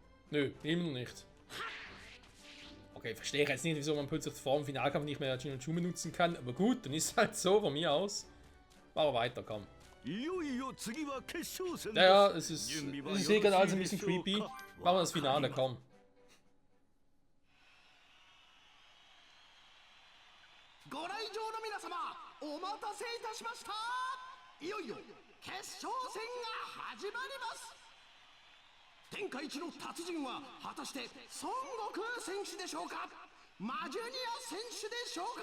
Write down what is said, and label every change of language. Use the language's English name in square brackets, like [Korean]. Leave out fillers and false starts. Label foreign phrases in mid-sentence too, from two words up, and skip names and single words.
[German] Nö, immer noch nicht. Okay, verstehe ich jetzt nicht, wieso man plötzlich vor dem Finalkampf nicht mehr Chinchou benutzen kann. Aber gut, dann ist es halt so von mir aus. War weiter, komm. Ja, es ist eh gerade alles ein bisschen creepy. Machen wir das Finale, komm. [Japanese] ご来場の皆様、お待たせいたしました。いよいよ決勝戦が始まります。天下一の達人は果たして孫悟空選手でしょうか、マジュニア選手でしょうか。